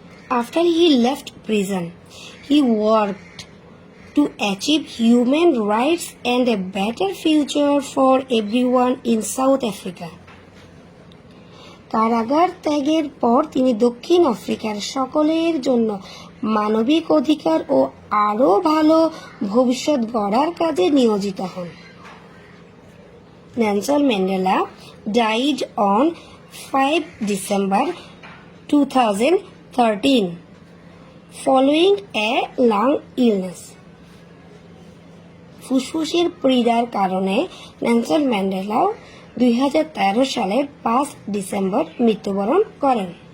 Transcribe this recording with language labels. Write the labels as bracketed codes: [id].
[en] After he left prison, he worked to achieve human rights and a better future for everyone in South Africa. [bn] কারাগার ত্যাগের পর তিনি দক্ষিণ আফ্রিকার সকলের জন্য মানবিক অধিকার ও আরও ভালো ভবিষ্যৎ গড়ার কাজে নিয়োজিত হন। [en] Nelson Mandela died on 5 December 2013 following a lung illness. [bn] ফুসফুসের পীড়ার কারণে নেলসন ম্যান্ডেলা 2013 সালের 5 ডিসেম্বর মৃত্যুবরণ করেন।